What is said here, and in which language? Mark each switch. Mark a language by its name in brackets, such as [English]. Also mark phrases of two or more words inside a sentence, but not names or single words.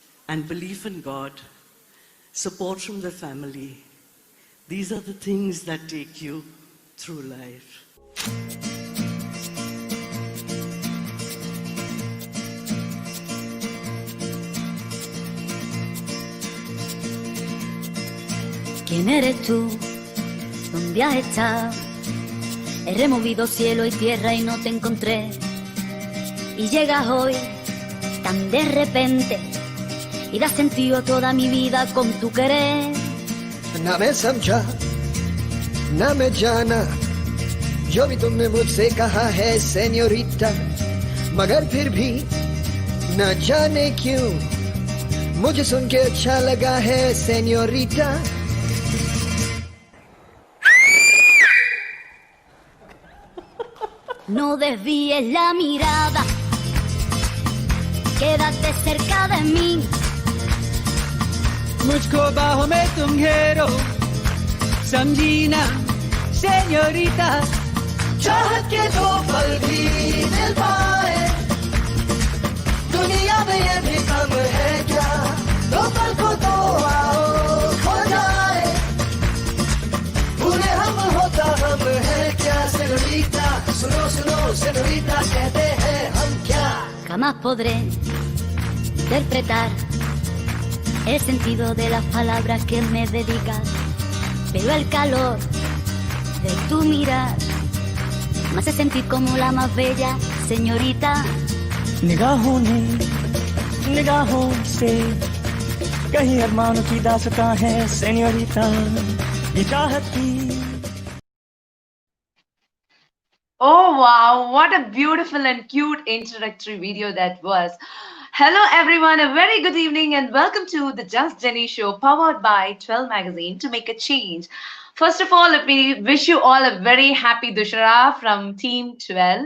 [English] and belief in God, support from the family. These are the things that take you through life. [Spanish] ¿Quién eres tú? ¿Dónde has estado? He removido cielo y tierra y no te encontré. Y llegas hoy tan de repente y das sentido a toda mi vida con tu querer. [Hindi] ना मैं समझा ना मैं जाना जो भी तुमने मुझसे कहा है सेन्योरिटा, मगर फिर भी न जाने क्यों मुझे सुन के अच्छा लगा है सेन्योरिटा. [Spanish] No desvíes la mirada, quédate cerca de mí. [Hindi] मुझको बाहों में तुम घेरो, समझी ना सेन्योरिटा. चाहत के दो पल भी दिल पाए, दुनिया में ये भी कम है क्या? दो पल को तो आओ खो जाए, भूले हम होता हम है क्या? सेन्योरिटा सुनो सुनो सेन्योरिटा कहते हैं हम क्या? [Spanish] Jamás podré interpretar el sentido de las palabras que me dedicas, pero el calor de tu mirar me hace sentir como la más bella señorita. [Hindi] निगाहों ने निगाहों से कहीं अरमानों की दास्तां है सेन्योरिटा. ये चाहत की. [English] Oh wow, what a beautiful and cute introductory video that was. Hello everyone, a very good evening and welcome to the Just Jeni show powered by Twell magazine to make a change. First of all, let me wish you all a very happy Dussehra from Team Twell.